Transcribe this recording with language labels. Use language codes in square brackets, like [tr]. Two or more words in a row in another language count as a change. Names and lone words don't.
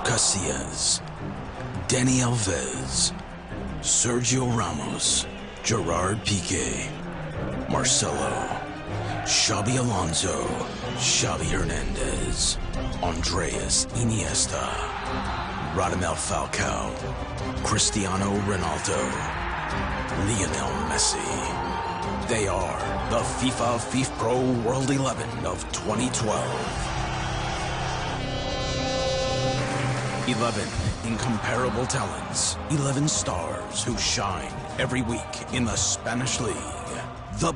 [en] Casillas, Dani Alves, Sergio Ramos, Gerard Piqué, Marcelo, Xabi Alonso, Xavi Hernandez, Andreas Iniesta, Radamel Falcao, Cristiano Ronaldo, Lionel Messi. They are the FIFA FIFPro World 11 of 2012. 11 incomparable talents, 11 stars who shine every week in the Spanish League.